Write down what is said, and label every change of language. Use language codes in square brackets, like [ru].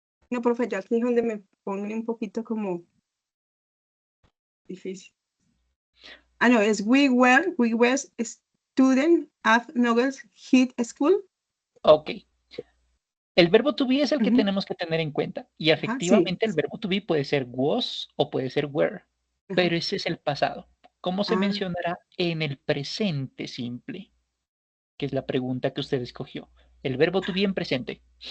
[es] No, profe, ya aquí es donde me pone un poquito como difícil. Ah, no, es [en] we were a student at Nogales High School. Ok. [es] El verbo to be es el que tenemos que tener en cuenta. Y efectivamente sí. el verbo to be puede ser was o puede ser were. Pero ese es el pasado. ¿Cómo se mencionará en el presente simple? Que es la pregunta que usted escogió. El verbo to be en presente.